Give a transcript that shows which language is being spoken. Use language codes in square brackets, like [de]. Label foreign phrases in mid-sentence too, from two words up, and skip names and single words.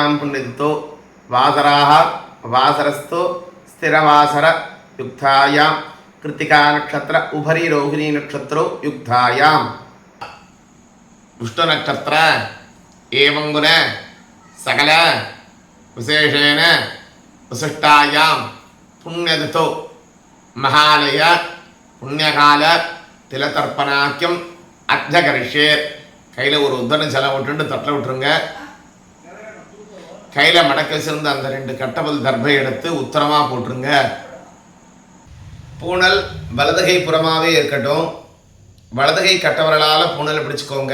[sa] पुण्यतिथौ वासराः वासरस्तु स्थिरवासर युक्तायां कृत्तिका नक्षत्र उपरि रोहिणी नक्षत्रो युक्तायां विष्णु नक्षत्र एवं गुण सकल विशेषेण विशिष्टायां पुण्यतिथौ महालय पुण्यकाल तिलतर्पणाख्यम अध्यकरिष्ये. [ta] கையில் ஒரு உத்தரண ஜலம் விட்டுண்டு தட்டில் விட்டுருங்க. கையில் மடக்க வச்சிருந்த அந்த 2 கட்டபல் தர்பை எடுத்து உத்தரமாக போட்டுருங்க. பூனல் வலதுகை புறமாகவே இருக்கட்டும். வலதுகை கட்டவரலால் பூனலை பிடிச்சிக்கோங்க.